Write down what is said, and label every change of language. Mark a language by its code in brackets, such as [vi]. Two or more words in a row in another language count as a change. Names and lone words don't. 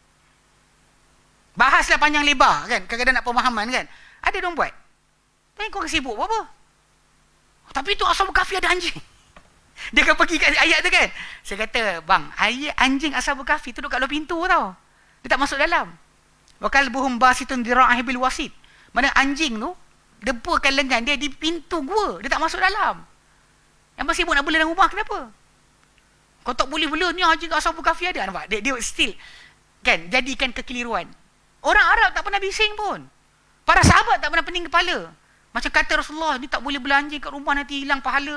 [ms] Bahaslah panjang lebar kan, kadang-kadang nak pemahaman kan. Ada dong buat. Tapi kau sibuk apa? Tapi tu Ashabul Kahfi ada anjing. Dia akan pergi kat ayat tu kan. Saya kata, bang, ayat anjing Ashabul Kahfi tu duduk kat luar pintu tau. Dia tak masuk dalam. [ar] وكلبهم باسط ذراعيه بالوصيد. [ms] Mana anjing tu depakan lengan dia di pintu gua. Dia tak masuk dalam. Yang masih sibuk nak bela dalam rumah, kenapa? Kau tak boleh bela ni anjing Ashabul Kahfi ada. Nampak? Dia still kan jadikan kekeliruan. Orang Arab tak pernah bising pun. Para sahabat tak pernah pening kepala. Macam kata Rasulullah, ni tak boleh bela anjing kat rumah nanti hilang pahala.